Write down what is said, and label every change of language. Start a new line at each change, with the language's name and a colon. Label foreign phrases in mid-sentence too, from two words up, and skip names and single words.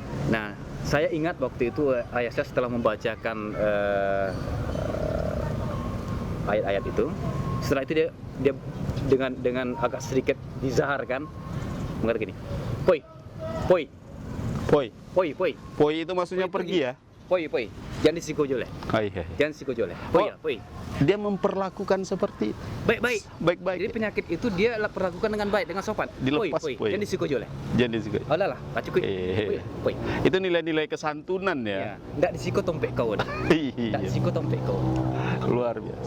Indonesian: Nah, saya ingat waktu itu ayah saya setelah membacakan ayat-ayat itu, setelah itu dia dengan agak sedikit dizaharkan mengatakan gini,
Minangkabau: poi, poi, Poi. poi, poi,
Indonesian: Poi itu maksudnya
Minangkabau: Poi,
Indonesian: pergi ya?
Minangkabau: poi, poi, jangan disikojoleh,
Indonesian: Iya.
Minangkabau: jangan disikojoleh, poi,
Indonesian: Oh.
Minangkabau: poi,
Indonesian: Dia memperlakukan seperti baik-baik. baik-baik. Jadi penyakit itu dia perlakukan dengan baik, dengan sopan. Dilepas,
Minangkabau: poi, poi. jangan disikojoleh.
Indonesian: Jadi juga.
Minangkabau: Alah lah, cukup.
Indonesian: Eh.
Minangkabau: Poi,
Indonesian: Itu nilai-nilai kesantunan ya, ya.
Minangkabau: nggak disiko tompek kau dah. Nggak
Indonesian: Iya.
Minangkabau: disiko tompek kau.
Indonesian: Luar biasa.